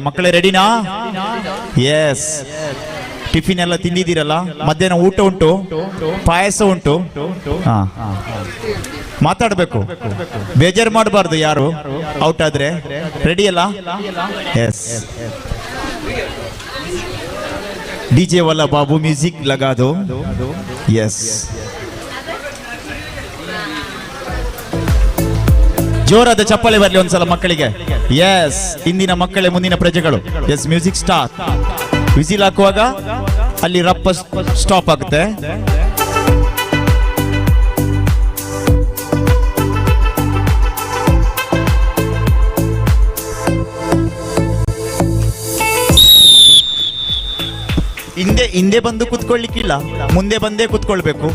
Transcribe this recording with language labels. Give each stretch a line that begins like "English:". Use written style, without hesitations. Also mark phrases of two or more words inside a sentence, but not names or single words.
Kannada: ಮಕ್ಕಳೇ ರೆಡಿನಾ? ಎಸ್. ಟಿಫಿನ್ ಎಲ್ಲ ತಿಂದಿದ್ದೀರಲ್ಲ? ಮಧ್ಯಾಹ್ನ ಊಟ ಉಂಟು, ಪಾಯಸ ಉಂಟು. ಮಾತಾಡಬೇಕು, ಬೇಜಾರು ಮಾಡಬಾರ್ದು ಯಾರು ಔಟ್ ಆದ್ರೆ. ರೆಡಿ ಅಲ್ಲ? ಎಸ್.
Hindi: DJ वाला बाबू म्यूजिक लगा दो. यस.
Kannada: ಜೋರಾದ ಚಪ್ಪಾಳೆ ಬರಲಿ ಒಂದ್ಸಲ ಮಕ್ಕಳಿಗೆ. ಎಸ್. ಇಂದಿನ ಮಕ್ಕಳೇ ಮುಂದಿನ ಪ್ರಜೆಗಳು. ಎಸ್.
English: music start.
Kannada: ವಿಸಿಲ್ ಹಾಕುವಾಗ ಅಲ್ಲಿ ರಪ್ಪ ಸ್ಟಾಪ್ ಆಗುತ್ತೆ. ಹಿಂದೆ ಬಂದು ಕುತ್ಕೊಳ್ಳಿಕ್ಕಿಲ್ಲ, ಮುಂದೆ ಬಂದೇ ಕುತ್ಕೊಳ್ಬೇಕು.